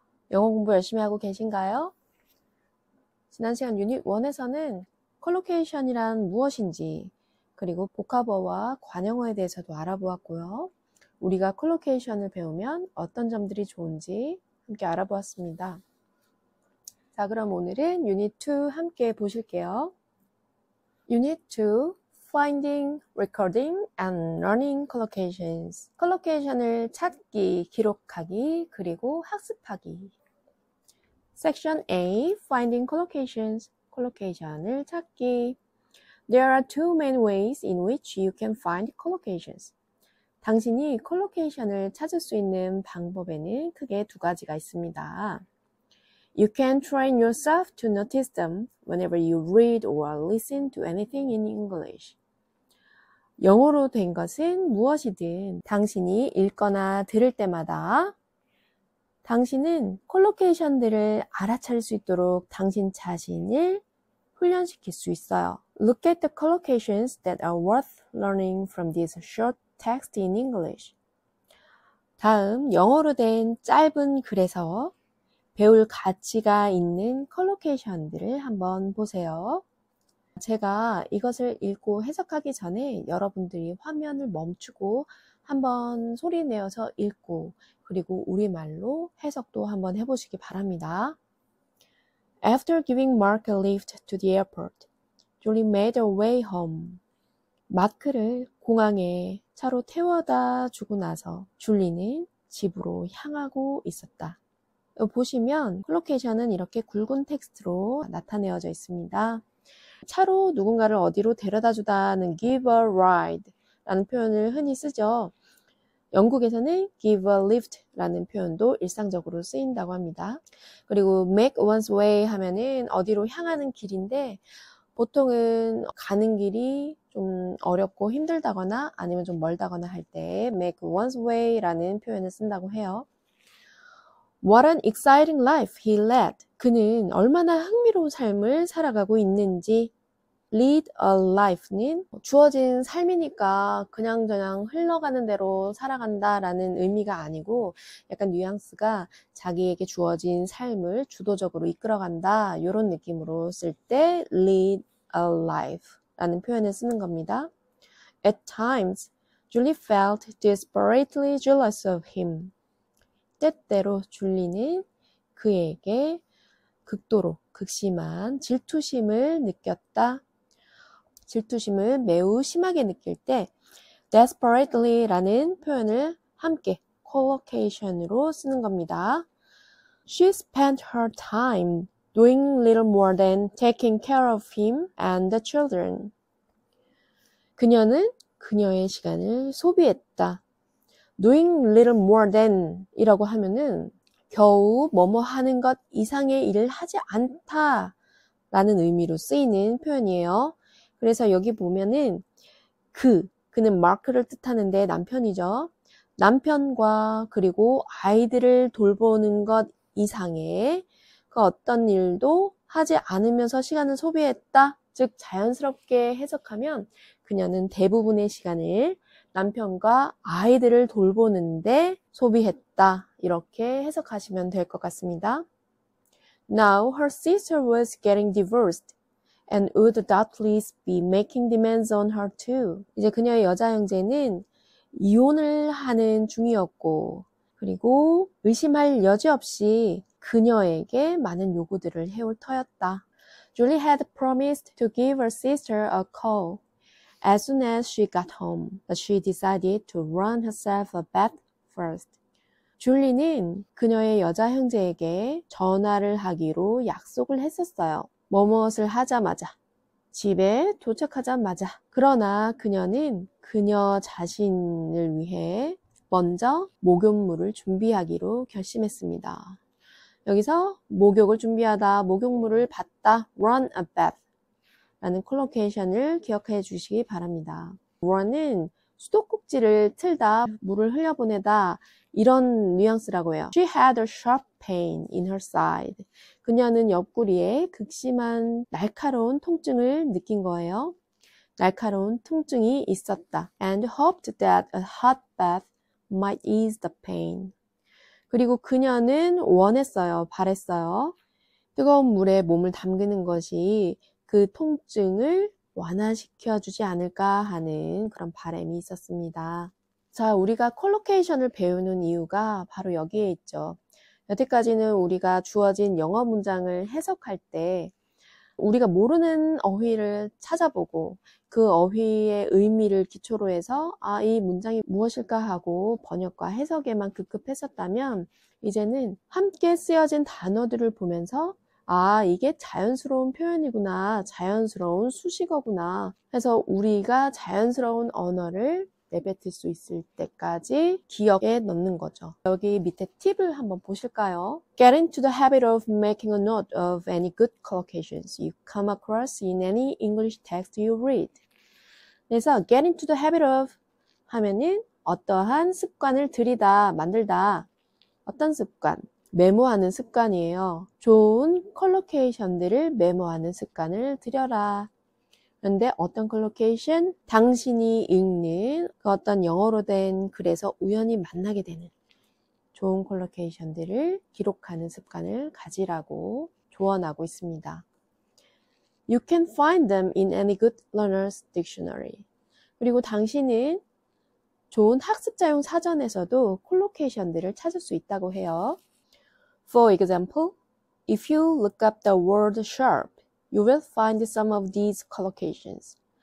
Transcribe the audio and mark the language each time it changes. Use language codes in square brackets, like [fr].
[ko] 영어 공부 열심히 하고 계신가요? 지난 시간 유닛 1에서는 콜로케이션이란 무엇인지 그리고 보카버와 관용어에 대해서도 알아보았고요. 우리가 콜로케이션을 배우면 어떤 점들이 좋은지 함께 알아보았습니다. 자, 그럼 오늘은 유닛 2 함께 보실게요. [en] 유닛 2 Finding, Recording and Learning Collocations [ko] 콜로케이션을 찾기, 기록하기, 그리고 학습하기 [en] Section A Finding Collocations [ko] 콜로케이션을 찾기 [en] There are two main ways in which you can find collocations. [ko] 당신이 콜로케이션을 찾을 수 있는 방법에는 크게 두 가지가 있습니다. [en] You can train yourself to notice them whenever you read or listen to anything in English. [ko] 영어로 된 것은 무엇이든 당신이 읽거나 들을 때마다 당신은 콜로케이션들을 알아차릴 수 있도록 당신 자신을 훈련시킬 수 있어요. [en] Look at the collocations that are worth learning from this short text in English. [ko] 다음, 영어로 된 짧은 글에서 배울 가치가 있는 컬로케이션들을 한번 보세요. 제가 이것을 읽고 해석하기 전에 여러분들이 화면을 멈추고 한번 소리 내어서 읽고 그리고 우리말로 해석도 한번 해보시기 바랍니다. [en] After giving Mark a lift to the airport, Julie made her way home. [ko] 마크를 공항에 차로 태워다 주고 나서 줄리는 집으로 향하고 있었다. 보시면 콜로케이션은 이렇게 굵은 텍스트로 나타내어져 있습니다. 차로 누군가를 어디로 데려다 주다는 [en] give a ride [ko] 라는 표현을 흔히 쓰죠. 영국에서는 [en] give a lift [ko] 라는 표현도 일상적으로 쓰인다고 합니다. 그리고 [en] make one's way [ko] 하면은 어디로 향하는 길인데 보통은 가는 길이 좀 어렵고 힘들다거나 아니면 좀 멀다거나 할 때 make one's way 라는 표현을 쓴다고 해요. [en] What an exciting life he led. [ko] 그는 얼마나 흥미로운 삶을 살아가고 있는지 [en] lead a life [ko] 는 주어진 삶이니까 그냥저냥 흘러가는 대로 살아간다 라는 의미가 아니고 약간 뉘앙스가 자기에게 주어진 삶을 주도적으로 이끌어간다 이런 느낌으로 쓸 때 lead a life 라는 표현을 쓰는 겁니다. [en] At times, Julie felt desperately jealous of him. [ko] 때때로 줄리는 그에게 극도로 극심한 질투심을 느꼈다. 질투심을 매우 심하게 느낄 때 desperately 라는 표현을 함께 콜로케이션으로 쓰는 겁니다. [en] She spent her time doing little more than taking care of him and the children. [ko] 그녀는 그녀의 시간을 소비했다. [en] Doing little more than [ko] 이라고 하면은 겨우 뭐뭐 하는 것 이상의 일을 하지 않다 라는 의미로 쓰이는 표현이에요. 그래서 여기 보면은 그는 마크를 뜻하는데 남편이죠. 남편과 그리고 아이들을 돌보는 것 이상의 그 어떤 일도 하지 않으면서 시간을 소비했다. 즉 자연스럽게 해석하면 그녀는 대부분의 시간을 남편과 아이들을 돌보는데 소비했다. 이렇게 해석하시면 될 것 같습니다. [en] Now her sister was getting divorced. And would doubtless be making demands on her too. [ko] 이제 그녀의 여자 형제는 이혼을 하는 중이었고 그리고 의심할 여지 없이 그녀에게 많은 요구들을 해올 터였다. [en] Julie had promised to give her sister a call as soon as she got home, but she decided to run herself a bath first. [ko] 줄리는 그녀의 여자 형제에게 전화를 하기로 약속을 했었어요. 뭐뭇을 하자마자 집에 도착하자마자. 그러나 그녀는 그녀 자신을 위해 먼저 목욕물을 준비하기로 결심했습니다. 여기서 목욕을 준비하다, 목욕물을 받다, [en] run a bath [ko] 라는 콜로케이션을 기억해 주시기 바랍니다. run은 수도꼭지를 틀다, 물을 흘려보내다 이런 뉘앙스라고 해요. [en] She had a sharp pain in her side. [ko] 그녀는 옆구리에 극심한 날카로운 통증을 느낀 거예요. 날카로운 통증이 있었다. [en] And hoped that a hot bath might ease the pain. [ko] 그리고 그녀는 원했어요. 바랬어요. 뜨거운 물에 몸을 담그는 것이 그 통증을 완화시켜 주지 않을까 하는 그런 바람이 있었습니다. 자, 우리가 콜로케이션을 배우는 이유가 바로 여기에 있죠. 여태까지는 우리가 주어진 영어 문장을 해석할 때 우리가 모르는 어휘를 찾아보고 그 어휘의 의미를 기초로 해서 이 문장이 무엇일까 하고 번역과 해석에만 급급했었다면 이제는 함께 쓰여진 단어들을 보면서 이게 자연스러운 표현이구나, 자연스러운 수식어구나 해서 우리가 자연스러운 언어를 내뱉을 수 있을 때까지 기억에 넣는 거죠. 여기 밑에 팁을 한번 보실까요? [en] Get into the habit of making a note of any good collocations you come across in any English text you read. [ko] 그래서 [en] get into the habit of [ko] 하면은 어떠한 습관을 들이다, 만들다. 어떤 습관? 메모하는 습관이에요. 좋은 컬로케이션들을 메모하는 습관을 들여라. 그런데 어떤 컬로케이션? 당신이 읽는 그 어떤 영어로 된 글에서 우연히 만나게 되는 좋은 컬로케이션들을 기록하는 습관을 가지라고 조언하고 있습니다. [en] You can find them in any good learner's dictionary. [ko] 그리고 당신은 좋은 학습자용 사전에서도 컬로케이션들을 찾을 수 있다고 해요. [en] For example, if you look up the word sharp, you will find some of these collocations.